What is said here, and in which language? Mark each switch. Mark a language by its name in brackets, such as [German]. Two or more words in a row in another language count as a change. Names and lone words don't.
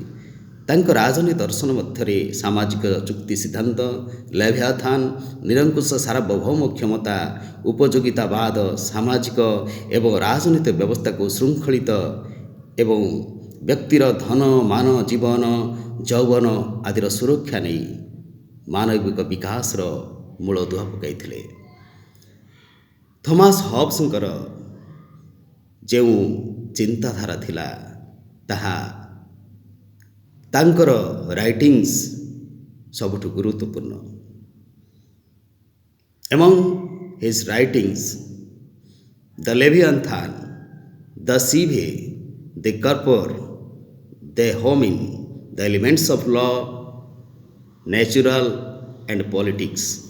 [Odia] ତାଙ୍କ ରାଜନୀତି ଦର୍ଶନ ମଧ୍ୟରେ ସାମାଜିକ ଯୁକ୍ତି ସିଦ୍ଧାନ୍ତ, ଲେଭିଆଥାନ, ନିରଙ୍କୁଶ ସାର୍ବଭୌମ କ୍ଷମତା, ଉପଯୋଗିତାବାଦ, ସାମାଜିକ ଏବଂ ରାଜନୈତିକ ବ୍ୟବସ୍ଥାକୁ ଶୃଙ୍ଖଳିତ ଏବଂ ବ୍ୟକ୍ତିର ଧନ, ମାନ, ଜୀବନ, ଯୌବନ ଆଦିର ସୁରକ୍ଷା ନେଇ ମାନବିକ ବିକାଶର ମୂଳଦୁଆ ପକାଇଥିଲେ। ଥମାସ ହବ୍ସଙ୍କର ଯେଉଁ ଚିନ୍ତାଧାରା ଥିଲା ତାହା ତାଙ୍କର ରାଇଟିଂସ୍ ସବୁଠୁ ଗୁରୁତ୍ୱପୂର୍ଣ୍ଣ। [English] Among his writings, the Leviathan, the Sive, the Corpor, the Homin, the Elements of Law, Natural and Politics,